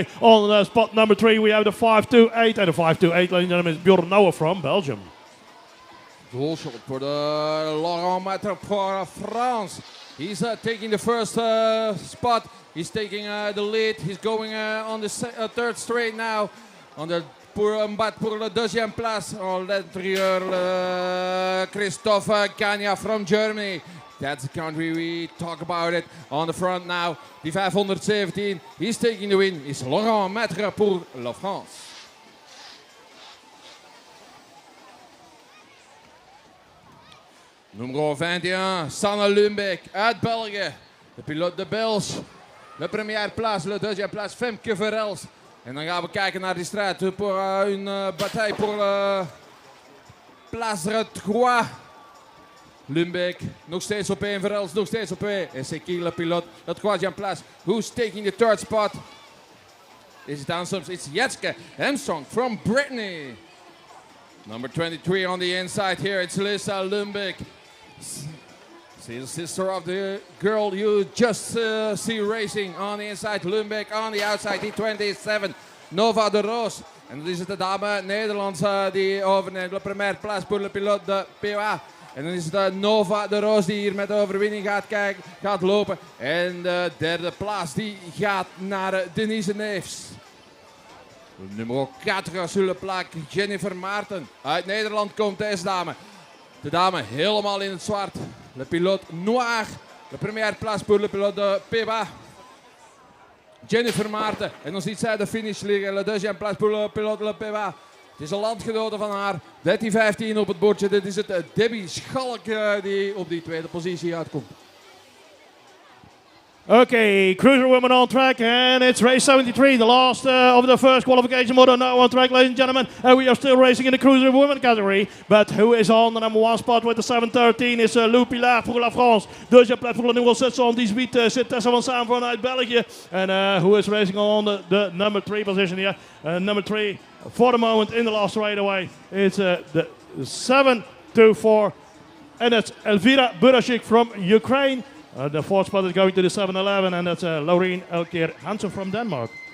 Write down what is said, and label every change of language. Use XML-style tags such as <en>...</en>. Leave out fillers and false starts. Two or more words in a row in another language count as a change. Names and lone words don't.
<en>On spot number 3 we have the 528 and the 528, ladies and gentlemen, is Bjorn Nouwen from Belgium. Goal shot for the Laurent Maitre for France. He's taking the first spot. He's taking the lead. He's going on the third straight now.</en> <fr>Pour le deuxième place, l'intérieur Christophe Gagna from Germany.</fr> <en>That's the country we talk about it. On the front now, the 517. He's taking the win. It's Laurent Maitre</en> <fr>pour la France.</fr> <nl>Nummer 21, Sanne Lumbeek uit België. De piloot</nl> <fr>de Belge. De première place, le deuxième place, Femke Verels.</fr> <nl>En dan gaan we kijken naar die strijd</nl> <fr>pour une bataille pour place</fr> <nl>3. Lumbeek nog steeds op 1, Verels nog steeds op 2.</nl> <fr>En c'est qui le pilote, de troisième place.</fr> <en>Who's taking the third spot? Is it Anselms? It's Jetske Armstrong from Brittany. Number 23 on the inside here, it's Lisa Lumbeek. She's the sister of the girl you just see racing on the inside. Lumbeek on the outside,</en> <nl>die 27. Nova de Roos. En dan is het de dame Nederlands die overneemt.</nl> <fr>De première place pour le pilote de POA.</fr> <nl>En dan is het Nova de Roos die hier met de overwinning gaat lopen. En de derde plaats die gaat naar Denise Neefs.</nl> <fr>Nummer 4 sur le plaque, Jennifer Maarten.</fr> <nl>Uit Nederland komt deze dame. De dame helemaal in het zwart.</nl> <fr>Le pilote noir. De première place pour le pilote de PBA. Jennifer Maarten.</fr> <nl>En dan ziet zij de finish liggen.</nl> <fr>Le deuxième place pour le pilote de PBA.</fr> <nl>Het is een landgenote van haar. 13-15 op het bordje. Dit is het Debbie Schalk die op die tweede positie uitkomt.</nl> <en>Okay, cruiser women on track, and it's race 73, the last of the first qualification moto now on track, ladies and gentlemen. We are still racing in the cruiser women category, but who is on the number 1 spot with the 713 is Lou Pilar</en> <fr>pour la France.</fr> <nl>Deuxième plek voor de nummer 6 on 18 zit Tessa van Saam vanuit België.</nl> <en>And who is racing on the number 3 position here? Number 3 for the moment in the last straightaway. It's the 724, and it's Elvira Burashik from Ukraine. The 4th spot is going to the 711, and that's Laureen Elkeer Hansen from Denmark.</en>